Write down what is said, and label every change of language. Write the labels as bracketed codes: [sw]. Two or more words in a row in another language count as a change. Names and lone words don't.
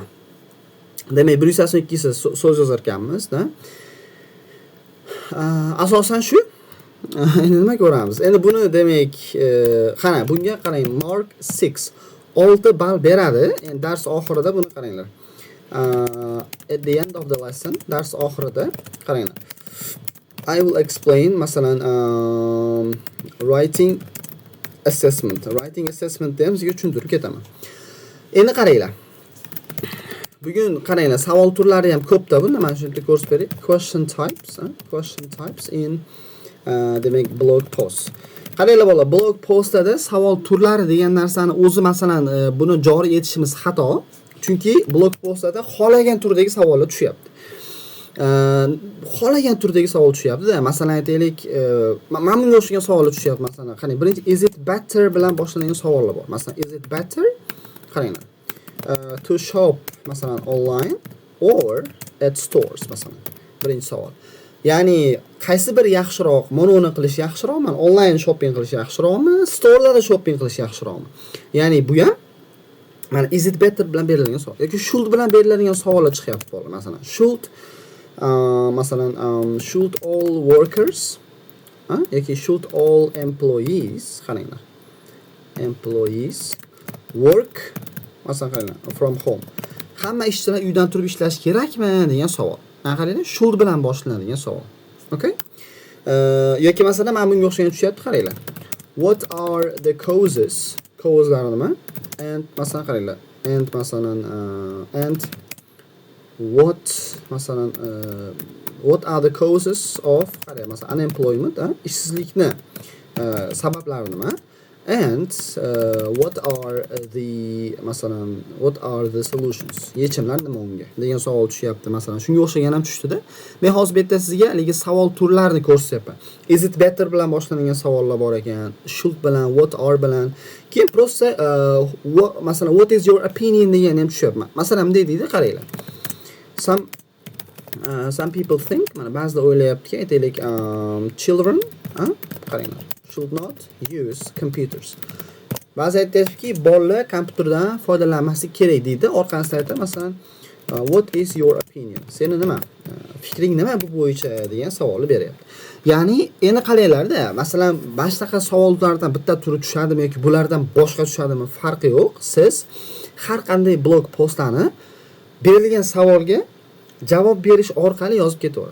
[uz] Demak, 182 so'z yozar ekanmiz-da. Asosan shu. Endi nima ko'ramiz? Endi buni demak, qana, bunga qarang, mark 6. 6 ball beradi. Endi dars oxirida buni qaranglar. [en] At the end of the lesson, [uz] dars oxirida qaranglar. [en] I will explain masalan writing assessment. Writing assessment [uz] deyimizga tushuntirib ketaman. Endi qaranglar. Bugun qaranglar, savol turlari ham ko'pda bunda. Mana shuni ko'rsatib beray. [en] Question types in demak blog post. [uz] Qaranglar bola, blog postda savol turlari degan narsani o'zi masalan buni joriy etishimiz xato. Chunki blog postlarda xohlagan turdagi savollar tushyapti. Xohlagan turdagi savol tushyapti-da. Masalan aytaylik, mana bunga o'xshagan savollar tushyapti. Masalan, qarang, birinchi [en] is it better [uz] bilan boshlangan savollar bor. Masalan, [en] is it better? [uz] Qaranglar. [en] To shop masalan online or at stores masalan. [uz] Birinchi savol. Ya'ni qaysi bir yaxshiroq, mononi qilish yaxshiroqmi? [en] Online shopping [uz] qilish yaxshiroqmi? [en] Storelarda shopping [uz] qilish yaxshiroqmi? Ya'ni bu ham mana [en] is it better [uz] bilan berilgan savol yoki should bilan beriladigan savollar chiqyapti bo'ladi. Masalan, [en] should should all workers yoki should all employees, qaranglar. Employees work [uz] masalan qaranglar [en] from home. [uz] Hamma ishchilar uydan turib ishlash kerakmi degan savol. Qaranglar, should bilan boshlanadigan savol. Okay? Yoki masalan mana bunga o'xshagan tushyapti, qaranglar. [en] What are the causes? [uz] Causeslar nima? And masalan qaranglar. [en] And masalan and what masalan what are the causes of masalan unemployment, [uz] ishsizlikni sabablari nima? [en] And what are the solutions? [uz] Yechimlar nima unga? degan savol tushyapti. Masalan, shunga o'xshagan ham tushdi-da. Men hozir bu yerda sizga haligi savol turlarini ko'rsatyapman. [en] Is it better [uz] bilan boshlangan savollar bor ekan. Should bilan, [en] what are [uz] bilan. Keyin prosta masalan [en] what is your opinion [uz] degan ham tushyapti. Masalan, bunday deydi, qaranglar. [en] Some people think, [uz] mana ba'zilar o'ylayaptiki, aytaylik, [en] children, qaranglar, should not use computers. [uz] Ba'zi aytayaptiki, bolalar kompyuterdan foydalanmaslik kerak deydi. Orqasida aytadi, masalan, [en] what is your opinion? [uz] Seni nima? Fikring nima bu bo'yicha degan savolni beryapti. Ya'ni endi qaranglar-da, masalan, boshqa savollardan bitta turi tushadimi yoki bulardan boshqa tushadimi farqi yo'q. Siz har qanday blog postlarni berilgan savolga javob berish orqali yozib ketaverasiz.